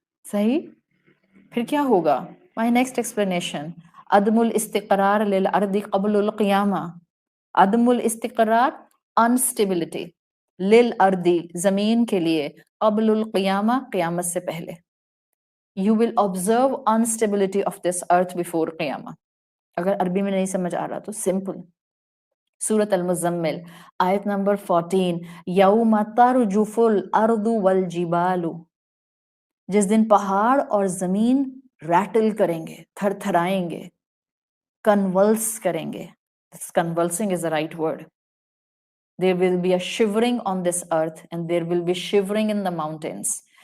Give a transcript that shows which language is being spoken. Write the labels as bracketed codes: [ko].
[ur] صحیح؟ پھر کیا ہوگا؟ [en] my next explanation, [ar] عدم الاستقرار للارض قبل القیامہ. عدم الاستقرار، [ur] انسٹیبلٹی، [ar] للارض [ur] زمین کے لیے، [ar] قبل القیامہ [ur] قیامت سے پہلے. [en] You will observe instability of this earth before قیامہ. [ur] اگر عربی میں نہیں سمجھ آ رہا تو سمپل. سورۃ المزمل آیت نمبر 14، [ar] یوم ترجف الارض والجبال، [ur] جس دن پہاڑ اور زمین ریٹل کریں گے، تھر تھرائیں گے، کنولس کریں گے. [en] Convulsing is the right word. There will be a shivering on this earth and there will be shivering in the mountains.